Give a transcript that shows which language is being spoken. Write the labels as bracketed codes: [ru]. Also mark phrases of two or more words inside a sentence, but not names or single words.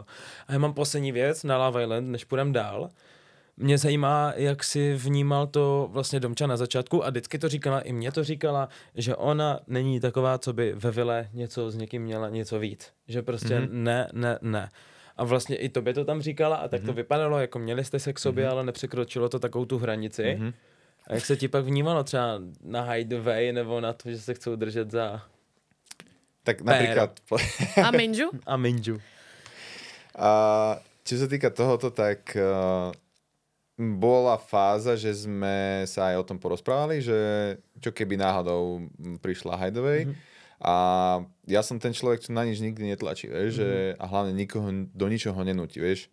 [cs] A já mám poslední věc na Love Island, než půjdem dál. Mě zajímá, jak si vnímal to vlastně Domča na začátku a vždycky to říkala, i mě to říkala, že ona není taková, co by ve vile něco s někým měla něco víc. Že prostě ne. A vlastně i tobě to tam říkala a tak to vypadalo, jako měli jste se k sobě, ale nepřekročilo to takovou tu hranici. A jak se ti pak vnímalo třeba na Hideaway nebo na to, že se chcou držet za... [sk] Tak napríklad... [cs] A Minju? A Minju. [sk] Čo sa týka tohoto, tak bola fáza, že sme sa aj o tom porozprávali, že čo keby náhodou prišla Hideaway. A ja som ten človek, čo na nič nikdy netlačí, vieš, že, a hlavne nikoho do ničoho nenúti, vieš.